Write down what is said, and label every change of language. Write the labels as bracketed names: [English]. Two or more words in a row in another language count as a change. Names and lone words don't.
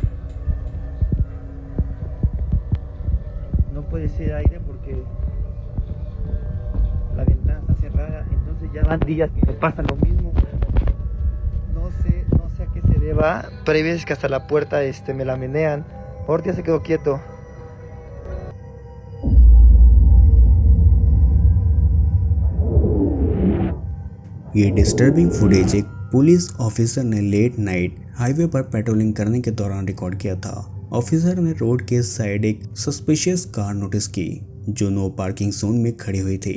[Spanish] No puede ser aire porque la ventana está cerrada, entonces ya van días que me pasa lo mismo. No sé a qué se deba, pero hay veces que hasta la puerta me la menean. Ahorita ya se quedó quieto. [Hindi] ये [English] disturbing footage [Hindi] एक [English] police officer [Hindi] ने [English] late night highway [Hindi] पर पेट्रोलिंग करने के दौरान रिकॉर्ड किया था। ऑफिसर ने रोड के साइड एक [English] suspicious car notice [Hindi] की जो [English] no parking zone [Hindi] में खड़ी हुई थी।